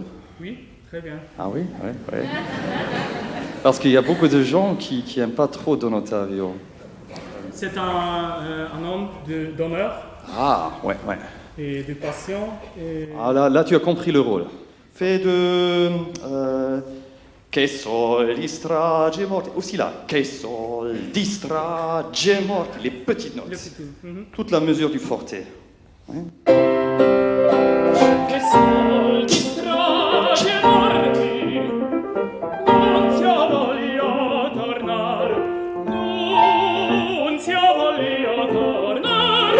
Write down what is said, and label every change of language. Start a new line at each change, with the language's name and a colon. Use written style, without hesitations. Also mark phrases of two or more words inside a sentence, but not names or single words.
French: Oui, très bien. Ah oui, ouais. Parce qu'il y a beaucoup de gens qui n'aiment pas trop Don Ottavio. C'est un homme d'honneur. Ah, ouais. Et de passion. Et... Ah, là, tu as compris le rôle. Fais de...
Italian: Che sol di strage morte.
French: Aussi là.
Italian: Che sol di strage morte.
French: Les petites notes. Toute la mesure du forte. Hein?
Italian: Che sol di strage morte. Non ti voglio tornare. Non ti voglio tornare.